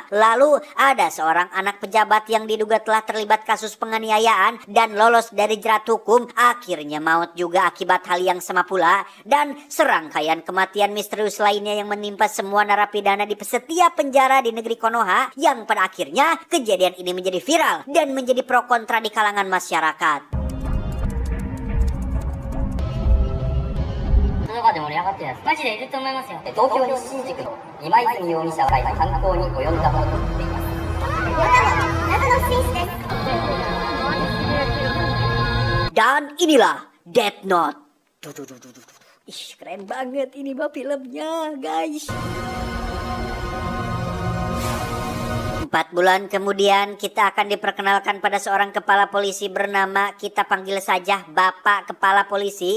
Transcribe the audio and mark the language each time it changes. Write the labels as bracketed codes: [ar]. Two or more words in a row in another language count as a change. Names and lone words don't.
[id] Lalu ada seorang anak pejabat yang diduga telah terlibat kasus penganiayaan dan lolos dari jerat hukum, akhirnya maut juga akibat hal yang sama pula. Dan serangkaian kematian misterius lainnya yang menimpa semua narapidana di setiap penjara di negeri Konoha, yang pada akhirnya kejadian ini menjadi viral dan menjadi pro kontra di kalangan masyarakat. [ja] の中で盛り上がってるやつマジでいると思いますよ。東京西新宿の今泉容疑者が犯行に及んだものとなっています。謎の紳士です。 [id] Dan inilah Death Note. Ih, keren banget ini mah filmnya, guys. 4 bulan kemudian kita akan diperkenalkan pada seorang kepala polisi bernama, kita panggil saja Bapak Kepala Polisi.